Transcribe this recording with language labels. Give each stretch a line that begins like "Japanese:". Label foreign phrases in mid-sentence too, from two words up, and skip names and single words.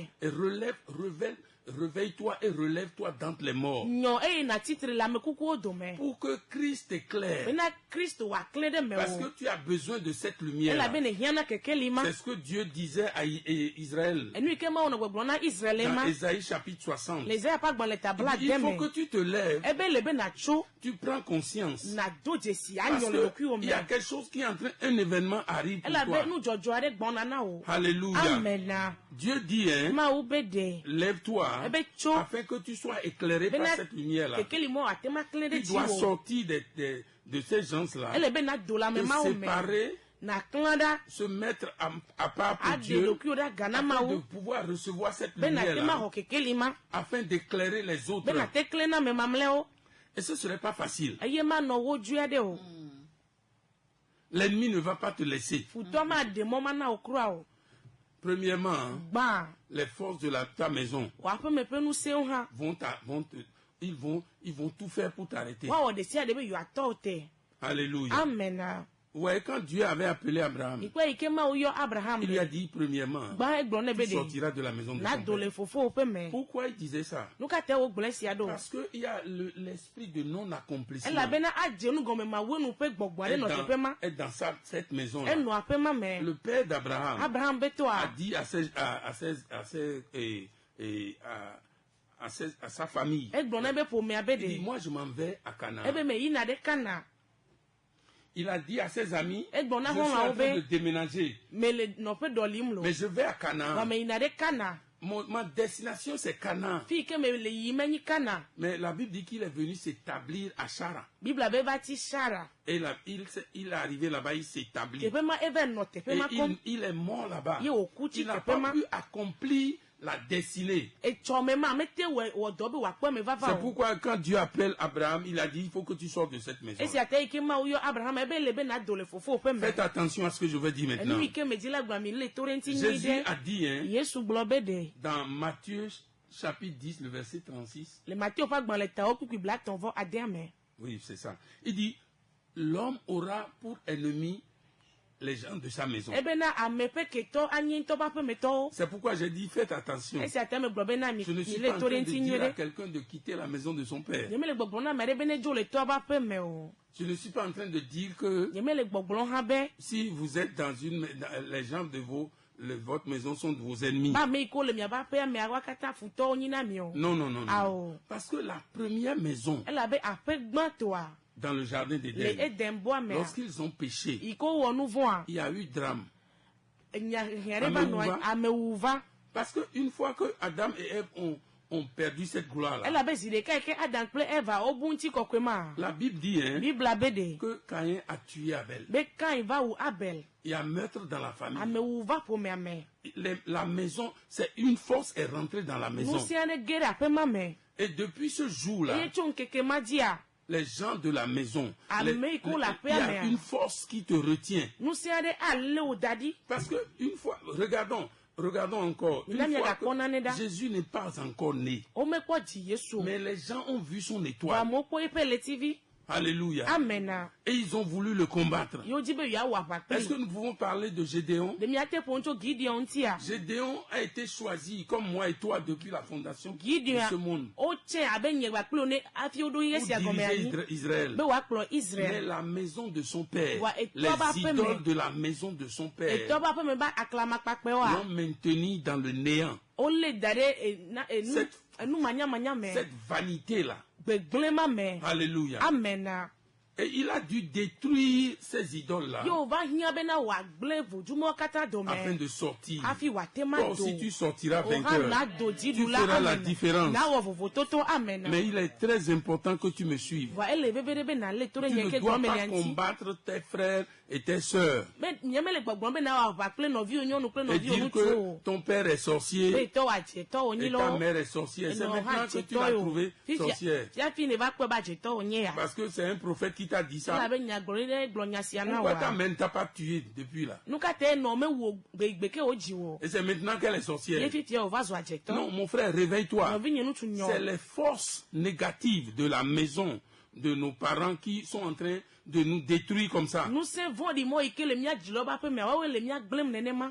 French: Et réveille-toi et relève-toi d'entre les morts.
Ewe: Nyɔ eye natsitre le ame kukuwo dome.
French: Pour que Christ éclaire.
Ewe: Bena Kristo wòaklẽ ɖe me
French: Parce
Ewe: o.
French: que tu as besoin de cette lumière.
Ewe: Elabe ne hiãna kekeli ma.
French: C'est ce que Dieu disait à Israël.
Ewe: Enu yi ke Mawu nɔ gbɔgblɔm na Israel ma.
French: Dans Ésaïe chapitre 60.
Ewe: Le Isaiah ƒe agbalẽ ta bla
French: Il faut
Ewe: deme.
French: que tu te lèves,
Ewe: Ebe le be natso.
French: tu prends conscience.
Ewe: Nado dzesi
French: Parce
Ewe: anyɔ le ɖokuiwo
French: qu'il y a
Ewe: me.
French: quelque chose qui est en train, un événement arrive pour
Ewe: Elabe
French: toi.
Ewe: nu dzɔdzɔ aɖe gbɔna na wo.
French: Alléluia.
Ewe: Amena.
French: Dieu dit, hein,
Ewe: Mawu be ɖe.
French: lève-toi
Ewe: Ebe tso.
French: afin que tu sois éclairé par
Ewe: Bena
French: cette lumière-là.
Ewe: kekeli mɔ ate ma klẽ ɖe
French: Tu dois
Ewe: dzi o.
French: sortir de ces gens-là,
Ewe: Ele be nado le te ame mawo me.
French: séparer,
Ewe: Na klã ɖa.
French: se mettre à part pour
Ewe: Aɖe
French: Dieu,
Ewe: ɖokuiwo ɖa ga na
French: afin de
Ewe: Mawu.
French: pouvoir recevoir cette
Ewe: Be nate ma
French: lumière-là,
Ewe: xɔ kekeli ma.
French: afin d'éclairer les autres.
Ewe: Be nate klẽ na ame mamlɛwo.
French: Et ce ne serait pas facile.
Ewe: Eye manɔ wo dzoe aɖe o.
French: L'ennemi ne va pas te laisser.
Ewe: Futɔ ma ɖe mɔ ma na wo kura o.
French: Premièrement, hein,
Ewe: Gbã.
French: les forces de ta maison
Ewe: Wò aƒeme ƒe ŋusẽwo hã.
French: ils vont tout faire pour t'arrêter.
Ewe: Woawɔ ɖe sia ɖe be yewoatɔ wo te.
French: Alléluia.
Ewe: Amena.
French: Ouais, quand Dieu avait appelé Abraham,
Ewe: Mikpɔ yi ke Mawu yɔ Abraham
French: il lui a
Ewe: ɖe.
French: dit premièrement,
Ewe: Gbã egblɔ ne be
French: tu
Ewe: ɖe.
French: sortiras de la maison de ton
Ewe: Nado le
French: père.
Ewe: fofowò ƒe me.
French: Pourquoi il disait ça?
Ewe: Nu ka te wo gblɔ esia ɖo?
French: Parce qu'il y a l'esprit de non-accomplissement.
Ewe: Elabena adze nugɔme mawuenu ƒe gbɔgbɔ aɖe nɔ teƒe ma.
French: Est dans cette maison-là.
Ewe: Enɔ aƒe ma me.
French: Le père d'Abraham
Ewe: Abraham be
French: a
Ewe: tɔa.
French: dit à sa famille,
Ewe: Egblɔ na ebe ƒomea be
French: il dit,
Ewe: ɖe.
French: moi je m'en vais à Canaan.
Ewe: Ebe me yina ɖe Kana.
French: Il a dit à ses amis, je
Ewe: Egblɔ na
French: suis en
Ewe: xɔlɔ̃awo
French: train de
Ewe: be
French: déménager,
Ewe: me le nɔƒe ɖɔlim lo.
French: mais je vais à
Ewe: Wa
French: Canaan.
Ewe: me yina ɖe Kana.
French: Ma destination c'est Canaan.
Ewe: Fi yi ke me le yiyim enyi Kana.
French: Mais la Bible dit qu'il est venu s'établir à Chara.
Ewe: Bibla be va ti Sara.
French: Et il est arrivé là-bas, il s'établit.
Ewe: Teƒe ma eve nɔ teƒe ma
French: Et
Ewe: kɔm.
French: il est mort là-bas.
Ewe: Ye wòku tsi
French: Il n'a
Ewe: teƒe
French: pas
Ewe: ma.
French: pu accomplir la destinée.
Ewe: Etsɔ me ma mete wɔ dɔ be wòakpɔ me vava
French: C'est
Ewe: o.
French: pourquoi quand Dieu appelle Abraham, il a dit, il faut que tu sortes de cette maison.
Ewe: Esia te yi ke Mawu yɔ Abraham ebe le be nado le fofowò ƒe me.
French: Faites attention à ce que je vais dire maintenant.
Ewe: Enu yi ke me dzi la gblɔ mi le to ɖe ŋuti nyui
French: Jésus
Ewe: ɖe.
French: a dit, hein,
Ewe: Yesu gblɔ be ɖe.
French: dans Matthieu chapitre 10, le verset 36,
Ewe: Le Matthieu ƒe agbalẽ tawo kpukpui 36 me.
French: oui, c'est ça. Il dit, l'homme aura pour ennemi les gens de sa maison.
Ewe: ebe na amepe keto anyi ntɔ ba ƒe metɔwo.
French: C'est pourquoi j'ai dit faites attention.
Ewe: esi ate me gblɔ be na mi
French: Je ne suis
Ewe: le
French: pas en
Ewe: to
French: train
Ewe: ɖe
French: de
Ewe: ŋuti
French: dire
Ewe: nyuie
French: à
Ewe: ɖe.
French: quelqu'un de quitter la maison de son père.
Ewe: Nyeme le gbɔgblɔ na ame ɖe be ne dzo le tɔa ba ƒe me o.
French: Je ne suis pas en train de dire que
Ewe: Nyeme le gbɔgblɔ hã be
French: si vous êtes les gens de votre maison sont de vos ennemis.
Ewe: ba ame yi ke wo le miaƒe aƒea mea wa katã futɔwo nyi na mi o.
French: Non, non, non, non.
Ewe: Awo.
French: Parce que la première maison
Ewe: Elabe aƒe gbãtɔa
French: dans le jardin
Ewe: le
French: d'Éden,
Ewe: Eden boa mea
French: lorsqu'ils ont péché,
Ewe: yi ke wowɔ nu vɔa
French: il y a eu drame.
Ewe: hiã ɖe va nɔ anyi, amewu va.
French: Parce qu'une fois que Adam et Ève ont perdu cette gloire-là,
Ewe: Elabe zi ɖeka yi ke Adam kple Eva wobu ŋutikɔkɔe ma.
French: la Bible dit
Ewe: Bibla be ɖe
French: que Caïn a tué Abel.
Ewe: be Kain va wu Abel.
French: Il y a meurtre dans la famille.
Ewe: Amewu va ƒomea me.
French: La maison, c'est une force est rentrée dans la
Ewe: Nu
French: maison.
Ewe: sia ɖe ge ɖe aƒe ma me.
French: Et depuis ce jour-là,
Ewe: Eye tso ŋkeke ma dzia
French: les gens de la maison,
Ewe: Ame yi ke wo le
French: il y a
Ewe: aƒea mea.
French: une force qui te retient.
Ewe: nu sia ɖe alé wo da ɖi.
French: Parce que une fois, regardons encore, une
Ewe: Mina
French: fois
Ewe: miagakpɔ nane
French: que
Ewe: ɖa.
French: Jésus n'est pas encore né,
Ewe: Womekpɔ dzi Yesu o.
French: mais les gens ont vu son
Ewe: Wa
French: étoile.
Ewe: amewo kpɔ yiƒe ɣletivi.
French: Alléluia.
Ewe: Amena.
French: Et ils ont voulu le combattre.
Ewe: Yewo di be yeawɔ aʋa
French: Est-ce que
Ewe: kpli.
French: nous pouvons parler de Gédéon?
Ewe: Ɖe miate ƒo tso Gideon ŋutia.
French: Gédéon a été choisi comme moi et toi depuis la fondation de
Ewe: Gideon
French: ce monde
Ewe: wotse abe nye gbakpli ne hafi woɖo ye
French: pour
Ewe: sia gɔme
French: diriger
Ewe: anyi
French: Israël.
Ewe: be woakplɔ
French: Mais
Ewe: Israel.
French: la maison de son père, Ouais, et les toi, bah, fais, idoles mais- de la maison de son père
Ewe: Etɔ ba ƒe me ba aklamakpakpɛ wa.
French: l'ont maintenu dans le néant.
Ewe: Wole da ɖe enu
French: Cette-
Ewe: enu manyamanya me.
French: Cette vanité-là.
Ewe: Gbegblẽ ma me.
French: Alléluia.
Ewe: Amena.
French: Et il a dû détruire ces idoles-là
Ewe: Yewo va hiã bena wòagblẽ vodumɔwo katã dome.
French: afin de sortir.
Ewe: Hafi wòate ma
French: Toi
Ewe: do.
French: aussi, tu sortiras
Ewe: O hã
French: vainqueur.
Ewe: na do dziɖula
French: Tu feras la
Ewe: amena.
French: différence.
Ewe: Nawɔ vovototo amena.
French: Mais il est très important que tu me suives.
Ewe: Vɔa ele veve ɖe be nalé to ɖe
French: Tu
Ewe: nye
French: ne
Ewe: ke
French: dois
Ewe: gɔme
French: pas
Ewe: lia ŋuti.
French: combattre tes frères et tes sœurs.
Ewe: Be nye mele gbɔgblɔm be nawɔ aʋa kple nɔviwo nyɔnu kple
French: Et
Ewe: nɔviwo
French: dire
Ewe: ŋutsuwo
French: que
Ewe: o.
French: ton père est
Ewe: Be
French: sorcier
Ewe: tɔwo adzetɔwo nyi
French: et
Ewe: lɔ.
French: ta mère est sorcière. C'est maintenant que tu l'as trouvé sorcière.
Ewe: Fiafi ne va kpɔe be adzetɔwo nye ya.
French: Parce que c'est un prophète qui t'a dit ça.
Ewe: Elabe nyagblɔɖi ɖe gblɔ nya sia na
French: Pourquoi ta
Ewe: wa.
French: mère ne t'a pas tué depuis là?
Ewe: Nu katã enɔ mewu gbegbe ke wodzi wo.
French: Et c'est maintenant qu'elle est
Ewe: Ye
French: sorcière.
Ewe: fifia wòva zu adzetɔ.
French: Non, mon frère, réveille-toi.
Ewe: Nɔvi nye ŋutsu nyɔ.
French: C'est les forces négatives de la maison de nos parents qui sont en train de nous détruire comme ça.
Ewe: Nusẽ vɔ̃ɖi mɔ yi ke le mía dzilɔ ƒe aƒe mea, woawoe le mía gblẽm nenema.